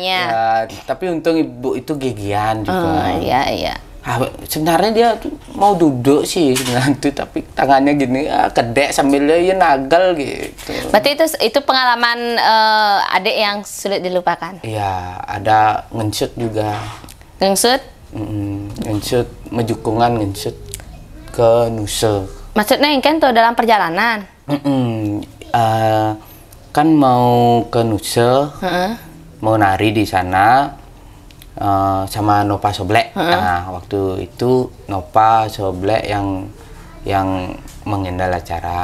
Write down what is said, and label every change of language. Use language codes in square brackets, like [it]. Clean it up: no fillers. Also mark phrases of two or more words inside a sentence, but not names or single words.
[id] Ya, tapi untung ibu itu gigian juga. Iya. Sebenarnya dia tuh mau duduk sih sebenarnya tuh, tapi tangannya gini kedek sambil dia nagal gitu. Berarti itu pengalaman adik yang sulit dilupakan. Iya, ada ngencut juga. Ngengsut? Ngencut, mejukungan ngencut ke Nuse. Maksudnya yang kan tuh dalam perjalanan? Kan mau ke Nuse, mau nari di sana. Sama Nova Soblek. Nah, waktu itu Nova Soblek yang mengendal acara.